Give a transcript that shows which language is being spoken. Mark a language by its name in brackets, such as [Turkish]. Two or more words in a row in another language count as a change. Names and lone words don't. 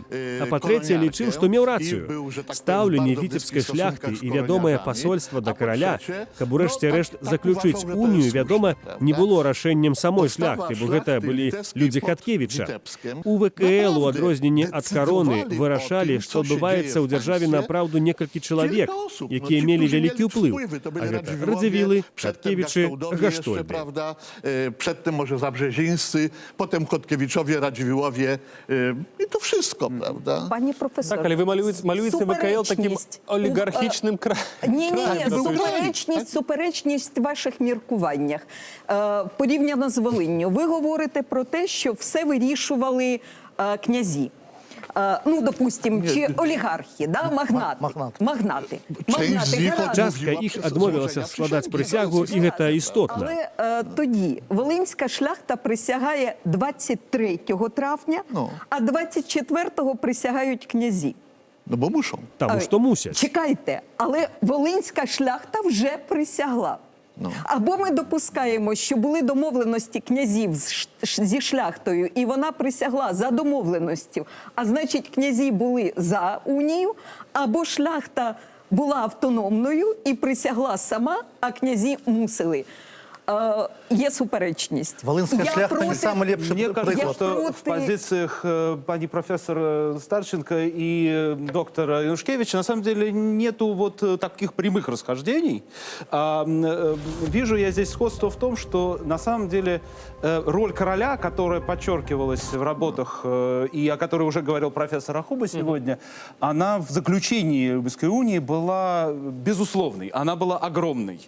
[Belarusian] А па-трэцяе, лічыў, што меў рацыю. Стаўленне віцебскай шляхты і вядомае пасольства да караля, каб урэшце рэшт заключыць унію, вядома, не было рашэннем самой шляхты, бо гэта былі людзі Хаткевіча. У ВКЛ, у адрозненне ад кароны, вырашалі, што адбываецца ў дзяржаве напраўду некалькі чалавек, якія мелі вялікі ўплыў. А гэта Радзівілы, Хаткевічы, Гаштольby. [Polish] Przedtem może Zabrzezińscy, potem Chodkiewiczowie, Radziwiłłowie i to wszystko, prawda? [Ukrainian] Пані професор, Так, але ви малюєте ВКЛ таким олігархічним краєм. Ні, суперечність в ваших міркуваннях. Порівняно з Волинню. Ви говорите про те, що все вирішували князі. Ну, допустим, чи олігархи, да? Магнати. [Belarusian] Частка іх адмовілася складаць прысягу, і гэта істотна. [Ukrainian] Але тоді волинська шляхта присягає 23 травня, а 24-го присягають князі. [Polish] No bo muszą. [Belarusian] Таму што мусяць. [Ukrainian] Чекайте, але волинська шляхта вже присягла. Або ми допускаємо, що були домовленості князів зі шляхтою, і вона присягла за домовленістю, а значить князі були за унію, або шляхта була автономною і присягла сама, а князі мусили. Є суперечність. Волинська шляхта не [Belarusian] самый лепший [Russian] Мне кажется, [Ukrainian] приклад. [Russian] что в позициях пани профессора Старченко и доктора Янушкевича на самом деле нету вот таких прямых расхождений. Вижу я здесь сходство в том, что на самом деле роль короля, которая подчеркивалась в работах и о которой уже говорил профессор Рахуба сегодня, она в заключении Румынской унии была безусловной, она была огромной.